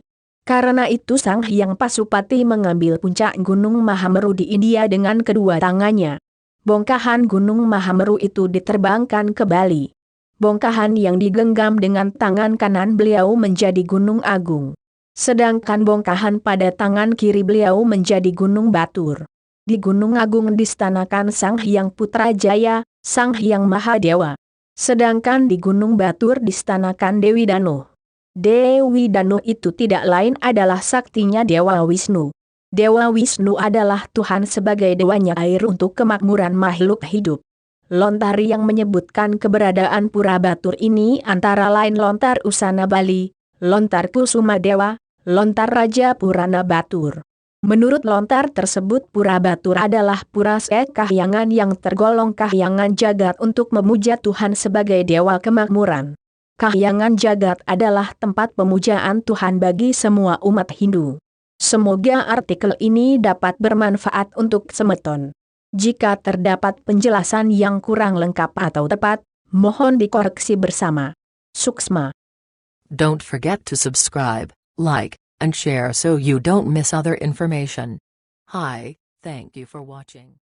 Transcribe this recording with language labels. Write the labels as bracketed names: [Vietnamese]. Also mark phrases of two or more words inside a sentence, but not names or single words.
[Indonesian] Karena itu Sang Hyang Pasupati mengambil puncak Gunung Mahameru di India dengan kedua tangannya. Bongkahan Gunung Mahameru itu diterbangkan ke Bali. Bongkahan yang digenggam dengan tangan kanan beliau menjadi Gunung Agung. Sedangkan bongkahan pada tangan kiri beliau menjadi Gunung Batur. Di Gunung Agung distanakan Sang Hyang Putrajaya, Sang Hyang Mahadewa. Sedangkan di Gunung Batur distanakan Dewi Danu. Dewi Danu itu tidak lain adalah saktinya Dewa Wisnu. Dewa Wisnu adalah Tuhan sebagai dewanya air untuk kemakmuran makhluk hidup. Lontar yang menyebutkan keberadaan Pura Batur ini antara lain lontar Usana Bali, lontar Kusuma Dewa, lontar Raja Purana Batur. Menurut lontar tersebut Pura Batur adalah pura kahyangan yang tergolong kahyangan jagat untuk memuja Tuhan sebagai dewa kemakmuran. Kahyangan jagat adalah tempat pemujaan Tuhan bagi semua umat Hindu. Semoga artikel ini dapat bermanfaat untuk semeton. Jika terdapat penjelasan yang kurang lengkap atau tepat, mohon dikoreksi bersama. Suksma. [English] Don't forget to subscribe, like, and share so you don't miss other information. Hi, thank you for watching.